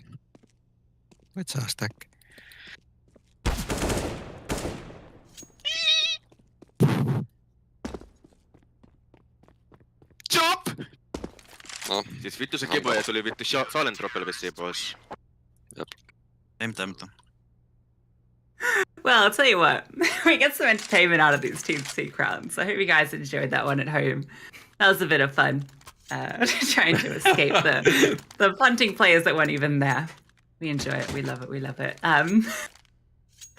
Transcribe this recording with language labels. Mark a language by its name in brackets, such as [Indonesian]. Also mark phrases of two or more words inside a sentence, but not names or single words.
[Finnish] Voit saa stack. [English] Chop! [Finnish] No. Siis vittu se kebo ja tuli vittu Silent Dropper vissiin pois. Jep. Ei mitään. [English] Well, I'll tell you what, we get some entertainment out of these Team C crowns. I hope you guys enjoyed that one at home. That was a bit of fun. Trying to escape the punting players that weren't even there. We enjoy it. We love it.